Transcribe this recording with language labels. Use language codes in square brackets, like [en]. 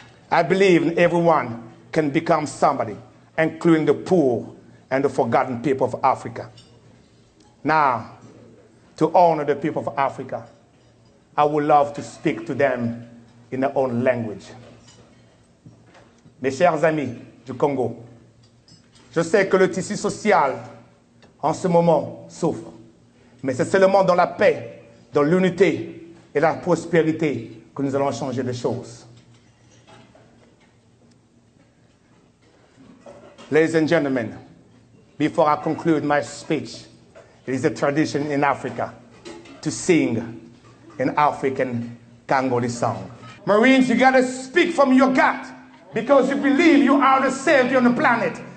[en] I believe everyone can become somebody, including the poor and the forgotten people of Africa. Now, to honor the people of Africa, I would love to speak to them in their own language. [fr] Mes chers amis du Congo, je sais que le tissu social en ce moment souffre, mais c'est seulement dans la paix, dans l'unité et la prospérité que nous allons changer les choses. [en] Ladies and gentlemen, before I conclude my speech, it is a tradition in Africa to sing an African Congolese song. Marines, you gotta speak from your gut because you believe you are the savior on the planet.